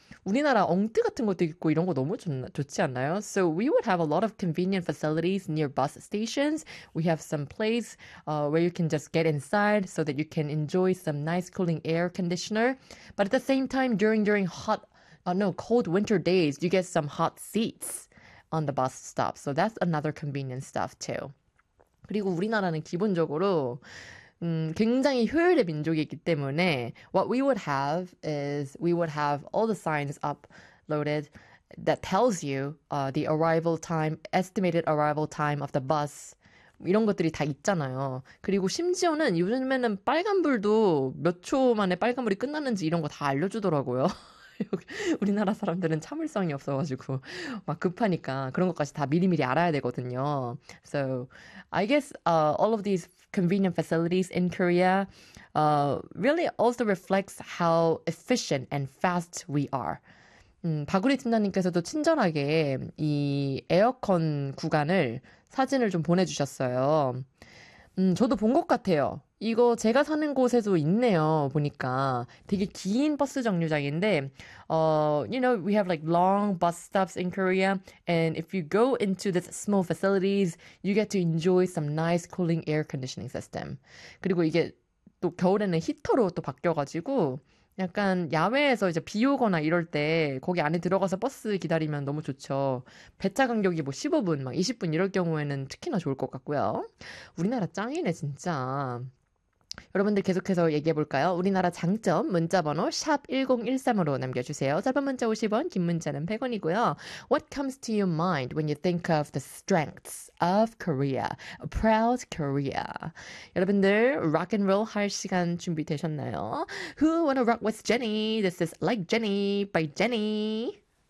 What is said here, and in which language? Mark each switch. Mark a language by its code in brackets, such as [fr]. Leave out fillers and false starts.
[ko] 우리나라 엉뜨 같은 것도 있고 이런 거 너무 좋지 않나요? [en] So we would have a lot of convenient facilities near bus stations. We have some place where you can just get inside so that you can enjoy some nice cooling air conditioner. But at the same time, during hot, no, cold winter days, you get some hot seats on the bus stop. So that's another convenient stuff too. [ko] 그리고 우리나라는 기본적으로 굉장히 효율의 민족이기 때문에 [en] what we would have is we would have all the signs uploaded that tells you the arrival time, estimated arrival time of the bus [ko] 이런 것들이 다 있잖아요. 그리고 심지어는 요즘에는 빨간 불도 몇초 만에 빨간 불이 끝났는지 이런 거다 알려주더라고요. 우리나라 사람들은 참을성이 없어가지고 막 급하니까 그런 것까지 다 미리미리 알아야 되거든요. [en] So I guess all of these convenient facilities in Korea really also reflects how efficient and fast we are. [ko] 박우리 팀장님께서도 친절하게 이 에어컨 구간을 사진을 좀 보내주셨어요. 저도 본것 같아요. 이거 제가 사는 곳에도 있네요. 보니까 되게 긴 버스 정류장인데, [en] you know, we have like long bus stops in Korea. And if you go into this small facilities, you get to enjoy some nice cooling air conditioning system. [ko] 그리고 이게 또 겨울에는 히터로 또 바뀌어가지고, 약간 야외에서 이제 비 오거나 이럴 때 거기 안에 들어가서 버스 기다리면 너무 좋죠. 배차 간격이 뭐 15분, 막 20분 이럴 경우에는 특히나 좋을 것 같고요. 우리나라 짱이네, 진짜. 여러분들 계속해서 얘기해 볼까요? 우리나라 장점 문자 번호 샵 1013으로 남겨 주세요. 짧은 문자 50원, 긴 문자는 100원이고요. [en] What comes to your mind when you think of the strengths of Korea? A proud Korea. [ko] 여러분들 rock and roll 할 시간 준비되셨나요? [en] Who wanna rock with Jenny? This is Like Jenny by Jenny.